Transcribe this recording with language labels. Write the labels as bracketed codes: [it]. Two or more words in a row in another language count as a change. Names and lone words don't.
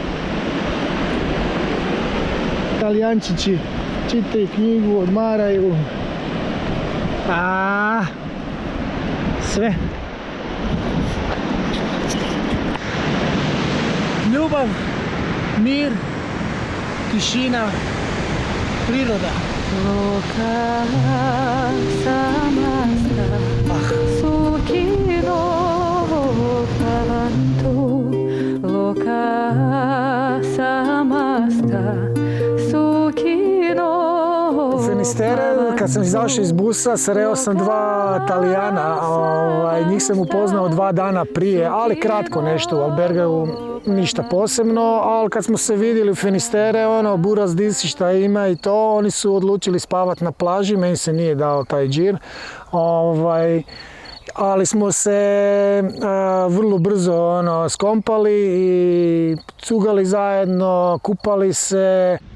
[hr] Talijančići čitaju knjigu, odmaraju. Sve. Ljubav, mir, tišina, priroda. [sa] Loka samasta sukino pavantu. Loka samasta sukino. [hr] U Finistere, kad sam izašao iz busa, sreo sam 2 Talijana. Njih sam upoznao 2 dana prije, ali kratko nešto u albergu. Ništa posebno, ali kad smo se vidjeli u Finistere, buraz disi šta ima i to, oni su odlučili spavati na plaži, meni se nije dao taj džir, ali smo se vrlo brzo skompali i cugali zajedno, kupali se.